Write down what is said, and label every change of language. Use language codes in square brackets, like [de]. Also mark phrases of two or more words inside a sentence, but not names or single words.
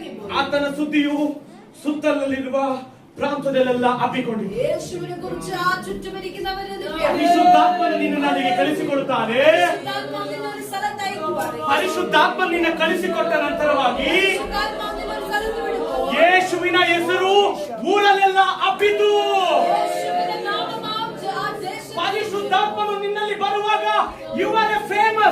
[kn] ಆತನ ಸುದ್ದಿಯು ಸುತ್ತಲಲ್ಲಿರುವ ಪ್ರಾಂತದಲ್ಲೆಲ್ಲ ಹಬ್ಬಿಕೊಂಡಿದೆ. [ml] യേശുവിനെ കുറിച്ച് ആ ചുറ്റുമിരിക്കുന്നവരത് [kn] ಪರಿಶುದ್ಧಾತ್ಮನು ನಿನ್ನನ್ನು ಅಲ್ಲಿಗೆ ಕಳಿಸಿಕೊಡುತ್ತಾನೆ. ಪರಿಶುದ್ಧಾತ್ಮ ನಿನ್ನ ಕಳಿಸಿಕೊಟ್ಟ ನಂತರವಾಗಿ ಯೇಸುವಿನ ಹೆಸರು ಊರಲ್ಲೆಲ್ಲ ಹಬ್ಬಿತು. ಪರಿಶುದ್ಧಾತ್ಮನು ನಿನ್ನಲ್ಲಿ ಬರುವಾಗ [en] you are famous.